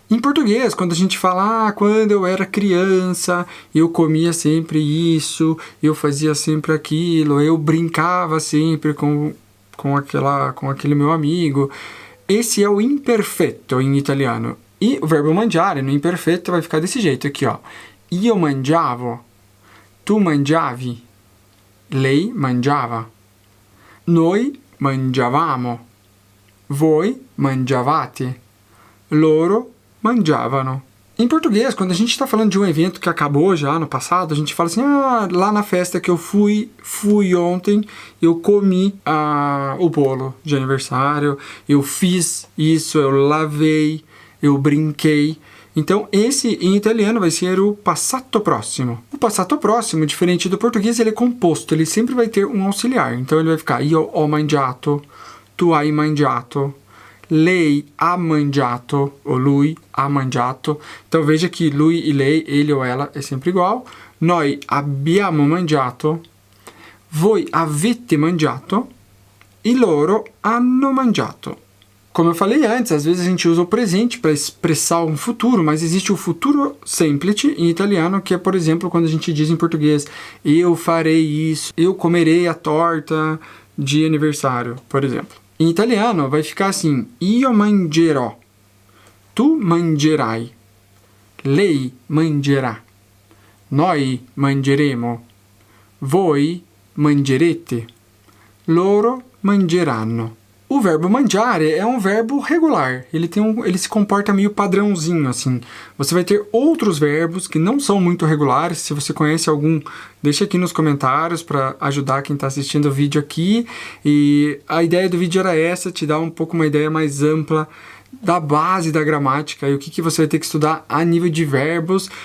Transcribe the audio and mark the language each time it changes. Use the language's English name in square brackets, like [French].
[Portuguese] Em português, quando a gente fala, quando eu era criança, eu comia sempre isso, eu fazia sempre aquilo, eu brincava sempre com aquele meu amigo. Esse é o imperfeito em italiano. E o verbo mangiare no imperfeito vai ficar desse jeito aqui, ó. [Italian] Io mangiavo, tu mangiavi, lei mangiava, noi mangiavamo, voi mangiavate, loro mangiavano. [Portuguese] Em português, quando a gente está falando de um evento que acabou já no passado, a gente fala assim, lá na festa que eu fui ontem, eu comi o bolo de aniversário, eu fiz isso, eu lavei, eu brinquei. Então, esse em italiano vai ser o passato próximo. O passato próximo, diferente do português, ele é composto, ele sempre vai ter um auxiliar. Então, ele vai ficar [Italian] io ho mangiato, tu hai mangiato, lei ha mangiato, ou lui ha mangiato. [Portuguese] Então, veja que lui e lei, ele ou ela, é sempre igual. [Italian] Noi abbiamo mangiato, voi avete mangiato, e loro hanno mangiato. [Portuguese] Como eu falei antes, às vezes a gente usa o presente para expressar um futuro, mas existe o futuro semplice em italiano, que é, por exemplo, quando a gente diz em português, eu farei isso, eu comerei a torta de aniversário, por exemplo. Em italiano vai ficar assim, [Italian] io mangerò, tu mangerai, lei mangerà, noi mangeremo, voi mangerete, loro mangeranno. [Portuguese] O verbo mangiare é um verbo regular, ele se comporta meio padrãozinho, assim. Você vai ter outros verbos que não são muito regulares. Se você conhece algum, deixa aqui nos comentários para ajudar quem está assistindo o vídeo aqui. E a ideia do vídeo era essa, te dar um pouco uma ideia mais ampla da base da gramática e o que você vai ter que estudar a nível de verbos.